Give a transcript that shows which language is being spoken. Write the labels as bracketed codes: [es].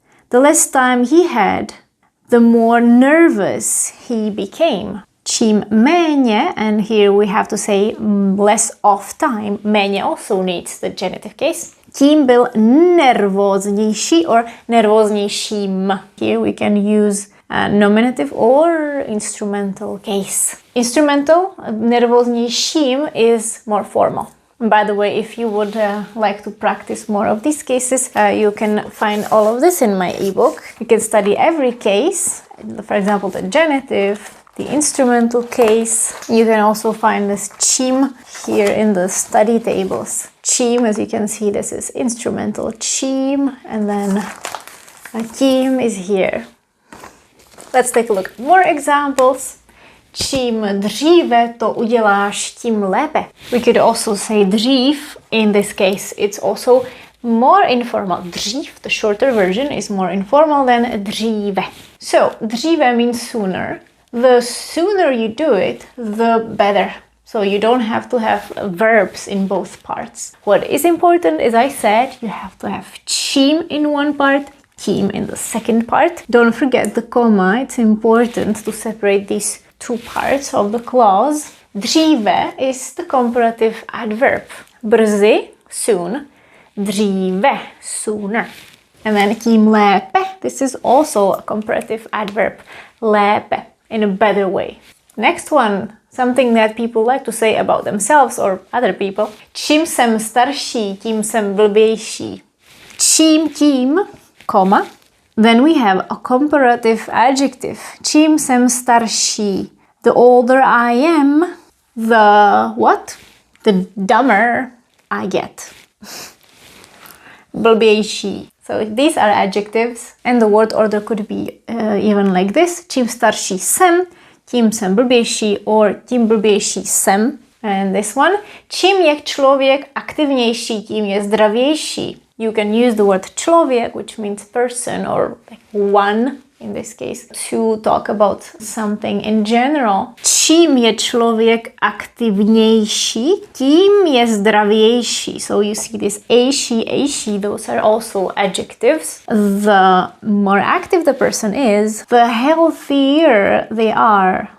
[en] The less time he had, the more nervous he became. [cs] Čím méně, [en] and here we have to say less of time. Méně also needs the genitive case. [cs] Tím byl nervóznější or nervóznějším. [en] Here we can use nominative or instrumental case. Instrumental, nervóznějším, is more formal. By the way, if you would like to practice more of these cases, you can find all of this in my ebook. You can study every case, for example, the genitive, the instrumental case. You can also find this čím here in the study tables. Čím, as you can see, this is instrumental čím, and then tím is here. Let's take a look at more examples. [cs] Čím dříve to uděláš, tím lépe. [en] We could also say dřív. In this case, it's also more informal. Dřív, the shorter version, is more informal than dříve. So, dříve means sooner. The sooner you do it, the better. So you don't have to have verbs in both parts. What is important, as I said, you have to have čím in one part, tím in the second part. Don't forget the comma. It's important to separate these two parts of the clause. Dříve is the comparative adverb. Brzy, soon. Dříve, sooner. And then [cs] tím lépe. [en] This is also a comparative adverb. Lépe, in a better way. Next one, something that people like to say about themselves or other people. [cs] Čím jsem starší, tím jsem blbější. Čím tím, comma. [en] Then we have a comparative adjective. [cs] Čím jsem starší, [en] the older I am, the what? The dumber I get. Blbější. So these are adjectives, and the word order could be even like this. [cs] Čím starší jsem, tím jsem blbější, or tím blbější jsem. [en] And this one. [cs] Čím je člověk aktivnější, tím je zdravější. [en] You can use the word člověk, which means person or like one in this case, to talk about something in general. [cs] Čím je člověk aktivnější, tím je zdravější. [en] So you see this ejší, those are also adjectives. The more active the person is, the healthier they are.